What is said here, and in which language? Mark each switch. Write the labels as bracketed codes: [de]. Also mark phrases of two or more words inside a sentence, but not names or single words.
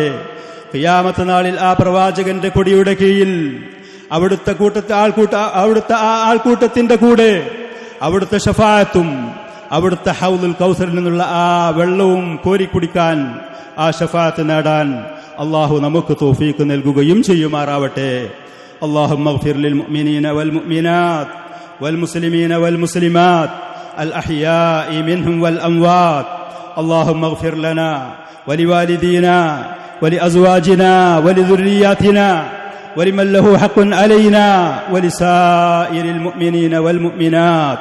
[ml] ഖിയാമത്ത് നാളിൽ ആ പ്രവാചകന്റെ കൊടിയുടെ കീഴിൽ അവിടുത്തെ അവിടുത്തെ ആ ആൾക്കൂട്ടത്തിന്റെ കൂടെ അവിടുത്തെ ഷഫാഅത്തും അവിടുത്തെ ഹൗദുൽ കൗസറിൽ നിന്നുള്ള ആ വെള്ളവും കോരിക്കുടിക്കാൻ, ആ ഷഫാഅത്ത് നേടാൻ അള്ളാഹു നമുക്ക് തൗഫീഖ് നൽകുകയും ചെയ്യുമാറാവട്ടെ. [ar] اللهم اغفر للمؤمنين والمؤمنات والمسلمين والمسلمات الأحياء منهم والأموات. اللهم اغفر لنا ولوالدينا ولأزواجنا ولذرياتنا ولمن له حق علينا ولسائر المؤمنين والمؤمنات.